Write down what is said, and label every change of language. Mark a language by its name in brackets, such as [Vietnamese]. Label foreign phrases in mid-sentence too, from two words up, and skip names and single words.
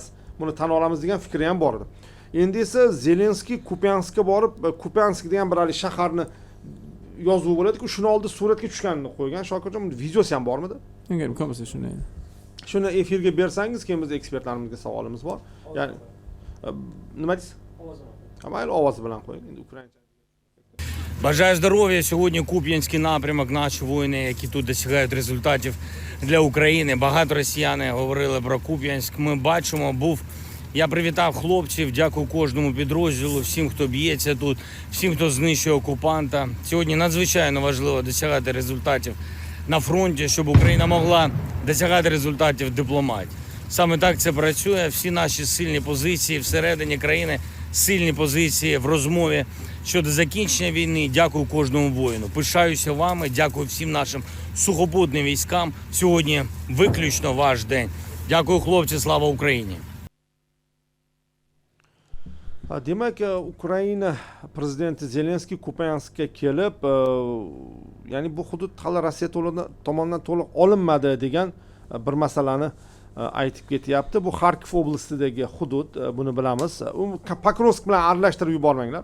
[Uzbek] Buni tan olamiz degan fikri ham bor edi. Endi esa Zelenskiy Kupianskga borib, Kupiansk degan bir shaharni yozuv bo'ladi-ku, shuni oldi suratga tushganini qo'ygan. Shokirjon, buni videosi ham bormidi? Menga imkon bo'lsa shunday. Shuni efirga bersangiz, keyin biz ekspertlarimizga savolimiz bor. Ya'ni nima deysiz? Mayli, ovozi bilan qo'ying. Endi ukraincha. [Ukrainian] Бажаю здоров'я. Сьогодні Куп'янський напрямок, наші воїни, які тут досягають результатів для України. Багато росіяни говорили про Куп'янськ. Ми бачимо, Я привітав хлопців, дякую кожному підрозділу, всім, хто б'ється тут, всім, хто знищує окупанта. Сьогодні надзвичайно важливо досягати результатів на фронті, щоб Україна могла досягати результатів в дипломатії. Саме так це працює. Всі наші сильні позиції всередині країни, сильні позиції в розмові щодо закінчення війни. Дякую кожному воїну. Пишаюся вами, дякую всім нашим сухопутним військам. Сьогодні виключно ваш день. Дякую, хлопці, слава Україні! [Uzbek] Demak, Ukraina prezidenti Zelenskiy Kupianskga kelib, ya'ni bu hudud hali Rossiya tomonidan to'liq olinmadi degan bir masalani aytib ketyapti. Bu Kharkiv oblastidagi hudud, buni bilamiz. U Pokrovsk bilan aralashtirib yubormanglar.